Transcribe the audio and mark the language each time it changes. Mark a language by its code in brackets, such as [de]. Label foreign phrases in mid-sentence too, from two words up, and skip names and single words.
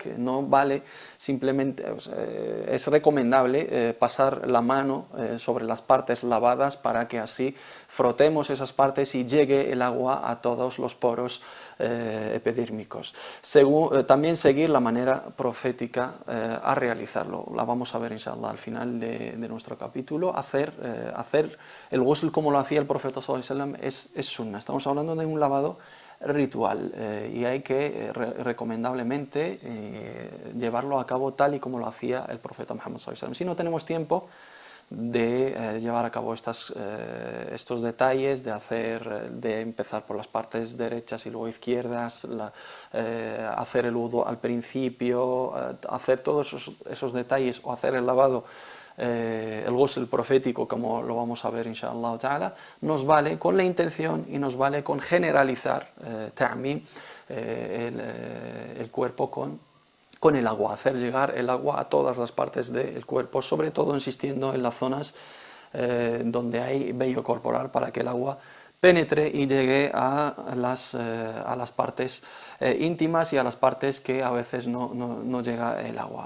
[es] No vale simplemente, es recomendable pasar la mano sobre las partes lavadas para que así frotemos esas partes y llegue el agua a todos los poros epidérmicos. También seguir la manera profética a realizarlo. La vamos a ver inshallah al final de nuestro capítulo. Hacer el ghusl como lo hacía el profeta [ar] صلى الله عليه وسلم [es] es sunna. Estamos hablando de un lavado ritual y hay que recomendablemente llevarlo a cabo tal y como lo hacía el profeta Muhammad [ar] صلى الله عليه وسلم. [es] Si no tenemos tiempo de llevar a cabo estos detalles, de empezar por las partes derechas y luego izquierdas, hacer el wudu al principio, hacer todos esos detalles o hacer el lavado, el ghusl profético, como lo vamos a ver [ar] إن شاء الله تعالى, [es] nos vale con la intención y nos vale con generalizar ta'mim el cuerpo con el agua, hacer llegar el agua a todas las partes del cuerpo, sobre todo insistiendo en las zonas donde hay vello corporal para que el agua penetre y llegue a las partes íntimas y a las partes que a veces no llega el agua.